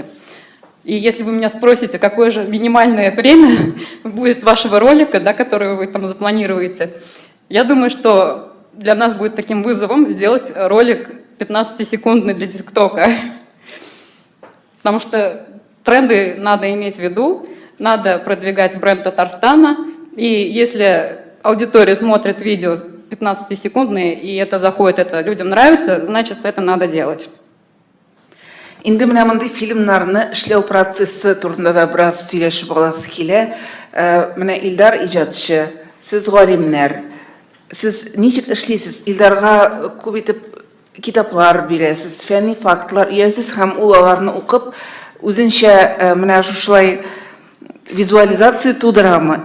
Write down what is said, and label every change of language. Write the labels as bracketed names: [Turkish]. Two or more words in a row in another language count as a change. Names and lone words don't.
[Russian] И если вы меня спросите, какое же минимальное время будет вашего ролика, да, который вы там запланируете, я думаю, что для нас будет таким вызовом сделать ролик 15-секундный для ТикТока. Потому что тренды надо иметь в виду, надо продвигать бренд Татарстана. И если аудитория смотрит видео 15-секундные, и это заходит, это людям нравится, значит, это надо делать. [Tatar] Инде менә мондый фильмнарны эшләү процессы турында да бераз сөйләшеп аласы килә. Менә Илдар иҗатчы, сез галимнәр. Сез ничек эшлисез? Илдарга күп итеп китаплар бирәсез, фәнни фактлар иясез һәм ул аларны укып үзенчә менә шушылай визуализация тудырамы?